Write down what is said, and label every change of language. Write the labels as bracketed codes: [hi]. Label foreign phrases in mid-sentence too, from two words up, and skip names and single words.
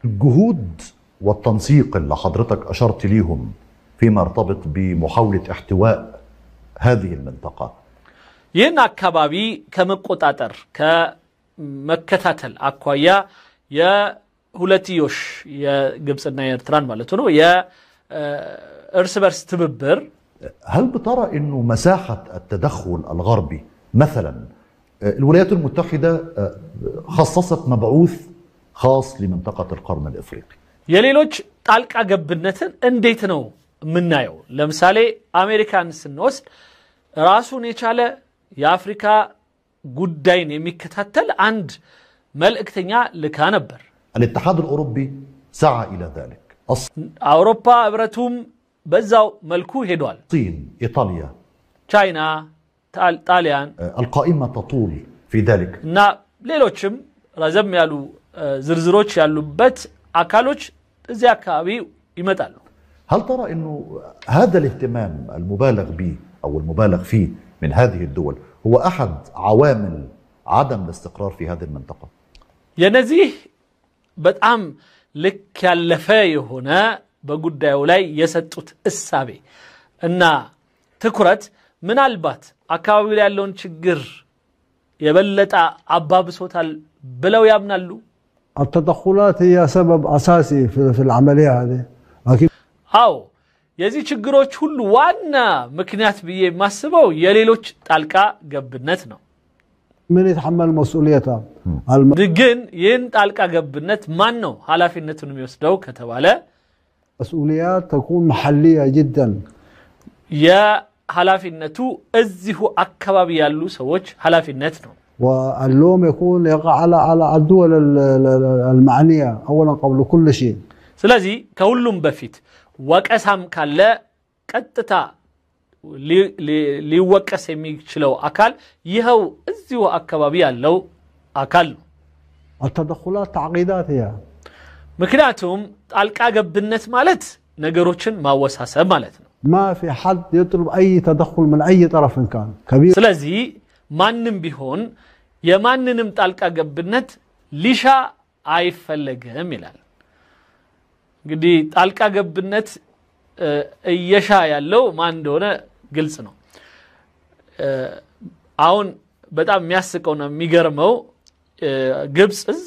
[ar] الجهود والتنسيق اللي حضرتك أشرت ليهم فيما يرتبط بمحاولة احتواء هذه المنطقة، [am] ይህን አካባቢ ከመቆጣጠር ከመከታተል አኳያ የሁለትዮሽ የግብጽና የኤርትራን ማለት ነው የእርስ በርስ ትብብር [ar] هل بترى انه مساحة التدخل الغربي مثلا الولايات المتحدة خصصت مبعوث خاص لمنطقة القرن الافريقي، [am] የሌሎች ጣልቃ ገብነትን እንዴት ነው ምናየው? ለምሳሌ አሜሪካን ስንወስድ ራሱን የቻለ የአፍሪካ ጉዳይን የሚከታተል አንድ መልእክተኛ ልካ ነበር። [ar] الاتحاد الاوروبي سعى الى ذلك، [am] አውሮፓ ህብረቱም በዛው መልኩ ሄዷል። [ar] الصين، ايطاليا، [am] ቻይና፣ ጣሊያን [ar] القائمة تطول في ذلك [am] እና ሌሎችም ረዘም ያሉ ዝርዝሮች ያሉበት አካሎች እዚያ አካባቢ ይመጣሉ። [ar] هل ترى انه هذا الاهتمام المبالغ به او المبالغ فيه من هذه الدول هو احد عوامل عدم الاستقرار في هذه المنطقة؟ [am] የነዚህ በጣም ልክ ያለፈ የሆነ በጉዳዩ ላይ የሰጡት እሳቤ እና ትኩረት ምናልባት አካባቢው ላይ ያለውን ችግር የበለጠ አባብሶታል ብለው ያምናሉ? [ar] التدخلات هي سبب أساسي في العملية هذه، لكن [am] አዎ የዚህ ችግሮች ሁሉ ዋና ምክንያት ብዬ ማስበው የሌሎች ጣልቃ ገብነት ነው [ar] من يتحمل مسؤوليته [am] ግን ይህን ጣልቃ ገብነት ማን ነው ኃላፊነቱን የሚወስደው ከተባለ [ar] مسؤوليات تكون محلية جدا [am] يا ኃላፊነቱ እዚሁ አካባቢ ያሉ ሰዎች ኃላፊነት ነው [ar] واللوم يكون يقع على الدول المعنية اولا قبل كل شيء [am] ስለዚህ ከሁሉም በፊት ወቀሳም ካለ ቀጥታ ሊወቀስ የሚችለው አካል ይሄው እዚሁ አካባቢ ያለው አካል ነው [ar] التدخلات تعقيدات هي [am] ምክንያቱም ጣልቃ ገብነት ማለት ነገሮችን ማወሳሰብ ማለት ነው [ar] ما في حد يطلب اي تدخل من اي طرف كان كبير [am] ስለዚህ ማንንም ቢሆን የማንንም ጣልቃ ገብነት ሊሻ አይፈልግም ይላል እንግዲህ ጣልቃ ገብነት እየሻ ያለው ማን እንደሆነ ግልጽ ነው አሁን በጣም የሚያስቀውና የሚገርመው ግብጽ እዛ